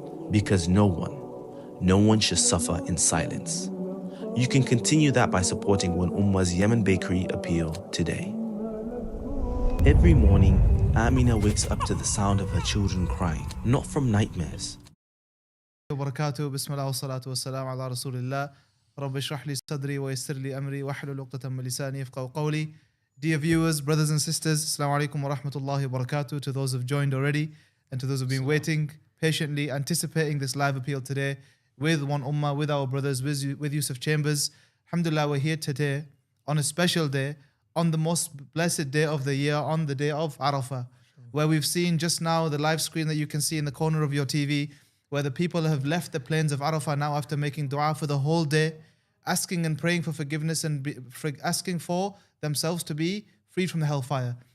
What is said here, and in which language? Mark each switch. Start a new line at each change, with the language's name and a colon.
English: Because no one should suffer in silence. You can continue that by supporting One Ummah's Yemen Bakery appeal today. Every morning, Amina wakes up to the sound of her children crying, not from nightmares.
Arabic: وبركاته بسم الله والصلاة والسلام على رسول الله رب اشرح لي صدري ويسر لي أمري واحلل عقدة من لساني يفقهوا قولي.
English: Dear viewers, brothers and sisters, Assalamu alaikum wa rahmatullahi wa barakatuh. To those who've joined already and to those who've been waiting patiently, anticipating this live appeal today with One Ummah, with our brothers, with Yusuf Chambers. Alhamdulillah, we're here today on a special day, on the most blessed day of the year, on the day of Arafah, where we've seen just now the live screen that you can see in the corner of your TV, where the people have left the plains of Arafah now after making dua for the whole day, asking and praying for forgiveness and asking for themselves to be freed from the hellfire.